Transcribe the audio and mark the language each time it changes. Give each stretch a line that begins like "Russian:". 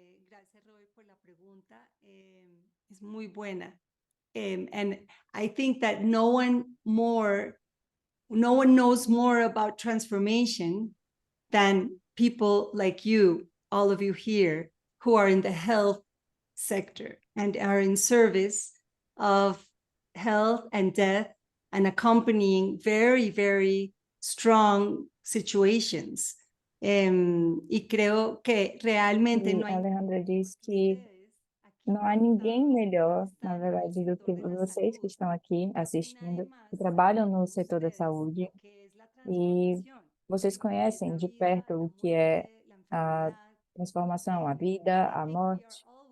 Spanish: Gracias, Roy, por la pregunta. Es muy buena.
English: And I think that no one knows more about transformation than people like you, all of you here, who are in the health sector and are in service of health and death and accompanying very, very strong situations.
Spanish: Y creo que realmente E no a hay
Portuguese: Alejandra diz que não há ninguém melhor, na verdade, do que vocês que estão aqui assistindo, que trabalham no setor da saúde, e vocês conhecem de perto o que é a transformação, a vida, a morte,